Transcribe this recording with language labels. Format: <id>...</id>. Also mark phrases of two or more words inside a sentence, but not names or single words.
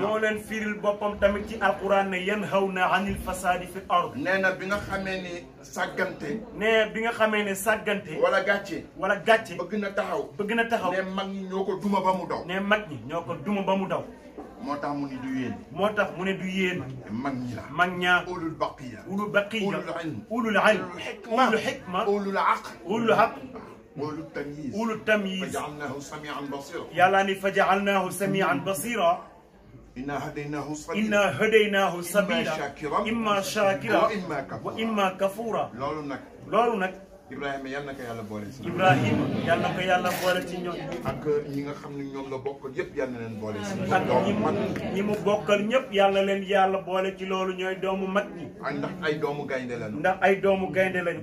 <wo>moo leen firil boppam tamit ci alquran ne</wo> <ar>ينهون عن الفساد في الأرض</ar> <wo>nee na bi nga xamee ni sàggante ne bi nga xamee ne sàggante wala gàcce bëgg na taxaw ne mag ñi ñoo ko duma ba mu daw ne mag ñi ñoo ko duma ba mu daw moo tax mu ni du yéen moo tax mu ne du yéen mag ñi la mag ñaa</wo> <ar>أولو بقية أولو بقية أولو الحكمة أولو العقل أولو التمييز فجعلناه سميعا بصيرا</ar> <wo>yàlla ni</wo> <ar>فجعلناه سميعا بصيرا إنا هديناه السبيل إما شاكرا وإما كفورا</ar> <wo>loolu nag Ibrahima yal na ko yàlla boole si. Ibrahima yal na ko yàlla boole ci ñoom. ak ñi nga xam ne ñoom la bokkal yëpp yal na leen boole si. ak ñi mu bokkal ñëpp yàlla leen yàlla boole ci loolu ñooy doomu mag ñi. ndax ay doomu gaynde lañu. ndax ay doomu gaynde lañu.</wo>